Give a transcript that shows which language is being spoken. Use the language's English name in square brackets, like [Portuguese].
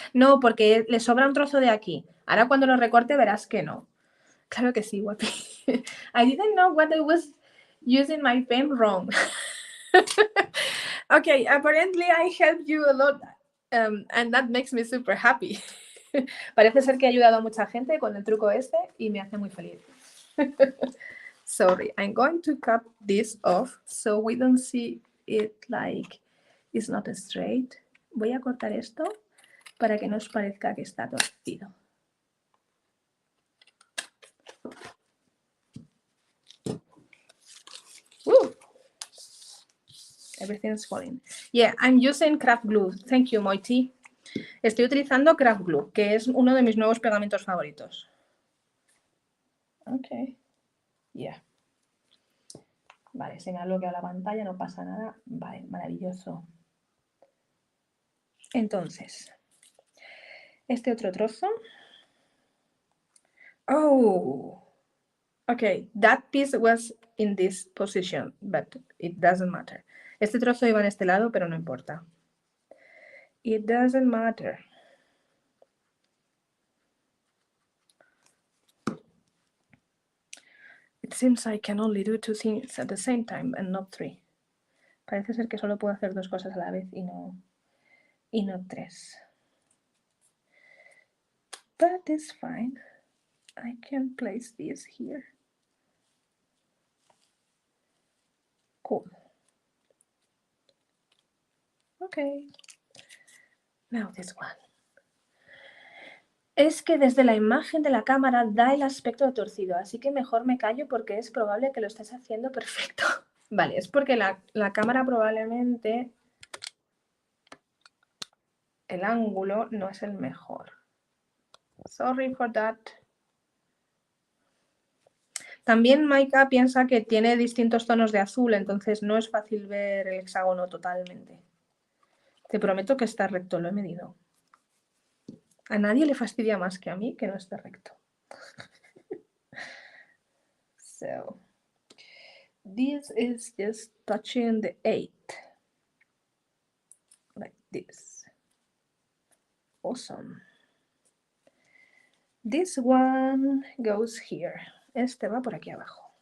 [Spanish] No, porque le sobra un trozo de aquí. Ahora cuando lo recorte verás que no. Claro que sí, guapi. [English] I didn't know what I was using my pen wrong. Okay, apparently I helped you a lot, and that makes me super happy. [Spanish] Parece ser que he ayudado a mucha gente con el truco este y me hace muy feliz. [English] Sorry, I'm going to cut this off so we don't see it like it's not straight. [Spanish] Voy a cortar esto para que no os parezca que está torcido. [English] Woo! Everything's falling. Yeah, I'm using craft glue. Thank you, Moiti. [Spanish] Estoy utilizando craft glue, que es uno de mis nuevos pegamentos favoritos. Ok. Yeah. Vale, se me ha bloqueado la pantalla, no pasa nada. Vale, maravilloso. Entonces, este otro trozo. [English] Oh, okay, that piece was in this position, but it doesn't matter. [Spanish] Este trozo iba en este lado, pero no importa. [English] It doesn't matter. It seems I can only do two things at the same time and not three. [Spanish] Parece ser que solo puedo hacer dos cosas a la vez y no tres. [English] But it's fine. I can place this here. Cool. Okay. Now this one. [Spanish] Es que desde la imagen de la cámara da el aspecto torcido, así que mejor me callo porque es probable que lo estés haciendo perfecto. Vale, es porque la cámara probablemente el ángulo no es el mejor. [English] Sorry for that. [Spanish] También Maika piensa que tiene distintos tonos de azul, entonces no es fácil ver el hexágono totalmente. Te prometo que está recto, lo he medido. A nadie le fastidia más que a mí que no esté recto. [English] So, this is just touching the 8. Like this. Awesome. This one goes here. [Spanish] Este va por aquí abajo.